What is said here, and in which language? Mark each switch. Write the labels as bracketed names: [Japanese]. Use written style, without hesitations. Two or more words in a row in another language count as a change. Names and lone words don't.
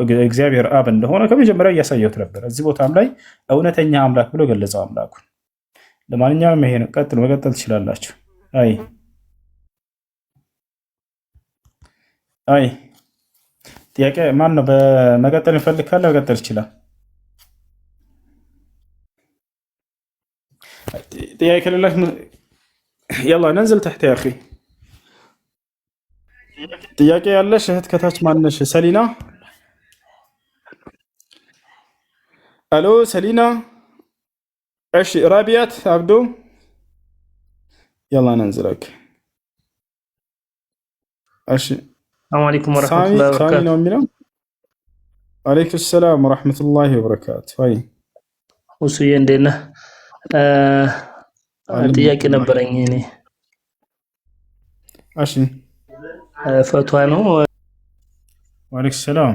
[Amharic] እግዚአብሔር አብ እንደሆነ ከመጀመሪያ እያሳየሁት ነበር። እዚህ ቦታም ላይ እውነተኛ አምላክ ብሎ ገለጸው አምላኩን። ለማንኛውም ይሄ ነው። መቀጠል ትችላላችሁ። አይ ጥያቄ ማን ነው? በመቀጠል ይፈልግ ካለ መቀጠል ይችላል። ጥያቄ ከሌላች [Arabic] يلا ننزل تحت يا اخي። [Amharic] ጥያቄ ያለሽ እህት ከታች ማነሽ? ሰሊና። አሎ ሰሊና። እሺ ራቢያት አብዶ [Arabic] يلا ننزلك። [Amharic] እሺ [Arabic] السلام عليكم ورحمة الله وبركاته። [Amharic] ነው የሚለው። [Arabic] عليكم السلام ورحمة الله وبركاته። [Amharic] አይ ሁሱዬ እንዴት ነህ? ጥያቄ ነበረኝ እኔ። እሺ ፈቷ ነው። [Arabic] وعليكم السلام።